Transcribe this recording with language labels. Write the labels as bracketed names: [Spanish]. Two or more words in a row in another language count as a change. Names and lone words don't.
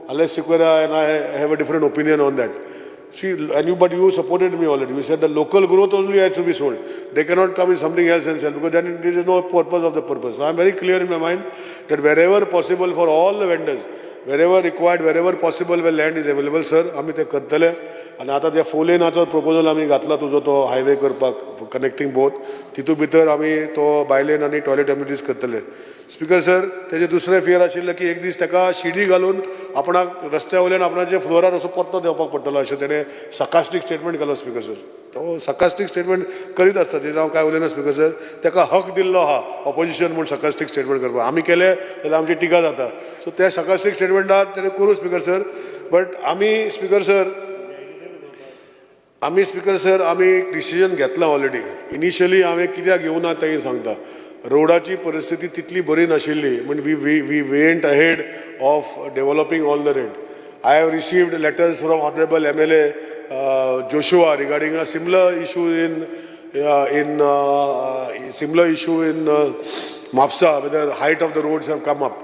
[English] Unless Sequeira and I have a different opinion on that. See, but you supported me already. You said the local growth only has to be sold. They cannot come in something else and sell because then there is no purpose of the purpose. So I am very clear in my mind that wherever possible for all the vendors, wherever required, wherever possible where land is available, sir, [Konkani] आम्ही ते करतले. आणि आता त्या 4-laneचो proposal आम्ही घातला तुझो तो हायवे करपाक [English] connecting both. [Konkani] तितू भितर आम्ही तो बायलेन आणि [English] toilet amenities [Konkani] करतले. [English] Speaker sir, [Konkani] तेजे दुसरें फियर आशिल्लें की एक दीस ताका शिडी घालून आपणाक रस्त्या वयल्यान आपणाचे फ्लोरार असो पत्तो देवपाक पडटलो अशें तेणें [English] sarcastic statement [Konkani] केलो [English] Speaker sir. [Konkani] तो [English] sarcastic statement [Konkani] करीत आसता तेजें हांव काय उलयना [English] Speaker sir. [Konkani] ताका हक दिल्लो आहा ऑपोजिशन म्हूण [English] sarcastic statement [Konkani] करपाक. आमी केले जाल्यार आमची टिका जाता. सो त्या sarcastic स्टेटमेंटार तेणें करूं [English] Speaker sir. [Konkani] बट आमी [English] Speaker sir [Konkani] आमी डिसिजन घेतला ऑलरेडी. इनिशियली हांवें कित्याक घेवना तें सांगता. रोडाची परिस्थिती तितली बरी नाशिल्ली म्हण [English] we went ahead of developing all the road. I have received letters from honourable MLA Joshua regarding a similar issue in Mapsa, where the height of the roads have come up.